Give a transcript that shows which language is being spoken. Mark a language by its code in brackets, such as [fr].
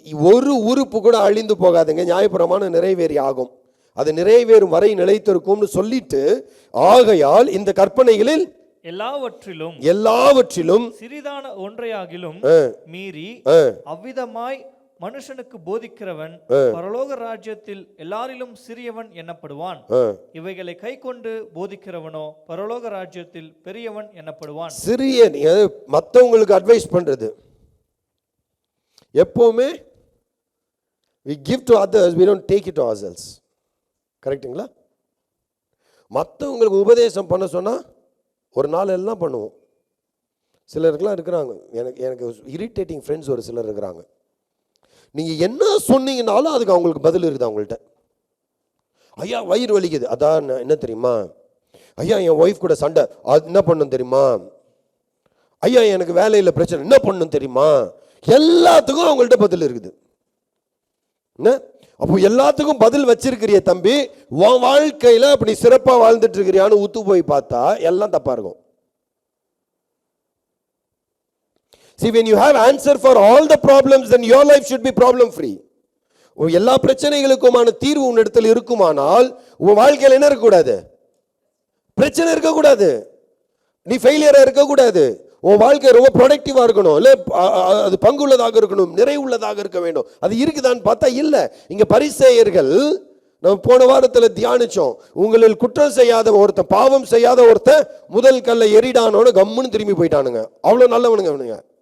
[ta] ஒரு உறுப்பு கூட அழிந்து போகாதுங்க, நியாயப்பிரமாணம் நிறைவேறி ஆகும், அது நிறைவேறும் வரை நிலைத்திருக்கும்னு சொல்லிட்டு, ஆகையால் இந்த கற்பனைகளில் எல்லாவற்றிலும் சிறிதான ஒன்றையாகிலும் மீறி அவ்விதமாய் மனுஷனுக்கு போதிக்கிறவன் பரலோக ராஜ்யத்தில் எல்லாரிலும் சிறியவன் எண்ணப்படுவான். இவைகளை கை கொண்டு போதிக்கிறவனோ பரலோக ராஜ்யத்தில் பெரியவன் எண்ணப்படுவான். சிறியன் மற்றவங்களுக்கு அட்வைஸ் பண்றது எப்பவுமே [en] we give to others, we don't take it to ourselves. [ta] கரெக்ட்டுங்களா? மற்றவங்களுக்கு உபதேசம் பண்ண சொன்னா ஒரு நாள் எல்லாம் பண்ணுவோம். சிலருக்குலாம் இருக்கிறாங்க, எனக்கு இரிட்டேட்டிங் ஃப்ரெண்ட்ஸ் ஒரு சிலர் இருக்கிறாங்க. நீங்கள் என்ன சொன்னீங்கனாலும் அதுக்கு அவங்களுக்கு பதில் இருக்குது அவங்கள்ட்ட. ஐயா வயிறு வலிக்குது, அதான் என்ன தெரியுமா? ஐயா என் ஒய்ஃப் கூட சண்டை, அது என்ன பண்ணும் தெரியுமா? ஐயா எனக்கு வேலையில் பிரச்சனை, என்ன பண்ணும் தெரியுமா? எல்லாத்துக்கும் அவங்கள்ட்ட பதில் இருக்குது. என்ன அப்போ எல்லாத்துக்கும் பதில் வச்சிருக்கிறிய தம்பி, உன் வாழ்க்கையில் அப்படி சிறப்பாக வாழ்ந்துட்டு இருக்கிறியான்னு ஊத்து போய் பார்த்தா எல்லாம் தப்பா இருக்கும். [en] See, when you have answer for all the problems, then your life should be problem free. [ta] எல்லா பிரச்சனைகளுக்குமான தீர்வு உன்னிடத்தில் இருக்குமானால் உன் வாழ்க்கையில் என்ன இருக்கக்கூடாது? பிரச்சனை இருக்கக்கூடாது, நீ ஃபெயிலியரா இருக்கக்கூடாது. உன் வாழ்க்கை ரொம்ப ப்ரொடக்டிவா இருக்கணும், இல்லை அது பங்குள்ளதாக இருக்கணும், நிறைவுள்ளதாக இருக்க வேண்டும். அது இருக்குதான்னு பார்த்தா இல்லை. இங்க பரிசேயர்கள், நம்ம போன வாரத்தில் தியானிச்சோம், உங்களில் குற்றம் செய்யாத ஒருத்தன், பாவம் செய்யாத ஒருத்தன் முதல் கல்லை எரிடானோன்னு கம்முன்னு திரும்பி போயிட்டானுங்க. அவ்வளோ நல்லவனுங்க அவனுங்க.